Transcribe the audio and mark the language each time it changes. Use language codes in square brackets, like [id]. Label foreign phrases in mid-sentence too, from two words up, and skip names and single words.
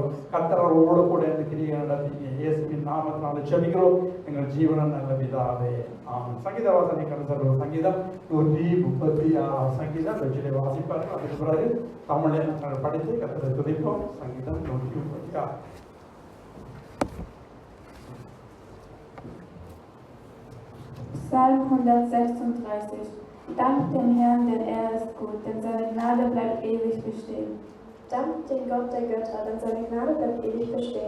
[ta] கர்த்தரோடு கூட இந்த கிரியை நடத்தீங்க இயேசுவின் நாமத்தினால செபிக்கிறோம் எங்கள் ஜீவனம் நல்ல பிதாவே. ஆமாம். சங்கீத வாசனை கடந்த சங்கீதம் 136 சங்கீதம் வெற்றிலை வாசிப்பார்கள். அதுக்கு பிறகு தமிழை நாங்கள் படித்து கர்த்தரை துதிப்போம். சங்கீதம் 136. [de] Psalm 136. Dank dem Herrn, denn er ist gut, denn seine Gnade bleibt ewig bestehen. Dank dem Gott der Götter, denn seine Gnade bleibt ewig bestehen.